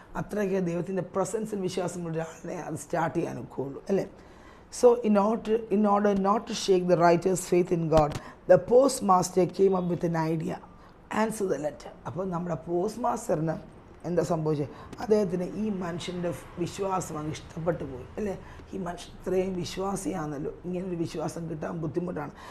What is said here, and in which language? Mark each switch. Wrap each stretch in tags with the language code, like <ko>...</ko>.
<ml>അത്രയ്ക്ക് ദൈവത്തിൻ്റെ പ്രസൻസിൽ വിശ്വാസമുള്ള ഒരാളിനെ അത് സ്റ്റാർട്ട് ചെയ്യാൻ ഒക്കുള്ളൂ അല്ലേ.</ml> <en>So in order not to shake the writer's faith in God, the postmaster came up with an idea, answer the letter.</en> <ml>അപ്പോൾ നമ്മുടെ പോസ്റ്റ് മാസ്റ്ററിന് എന്താ സംഭവിച്ചത്? അദ്ദേഹത്തിന് ഈ മനുഷ്യൻ്റെ വിശ്വാസം അങ്ങ് ഇഷ്ടപ്പെട്ടു പോയി അല്ലേ. ഈ മനുഷ്യൻ ഇത്രയും വിശ്വാസിയാണല്ലോ, ഇങ്ങനൊരു വിശ്വാസം കിട്ടാൻ ബുദ്ധിമുട്ടാണ്.</ml>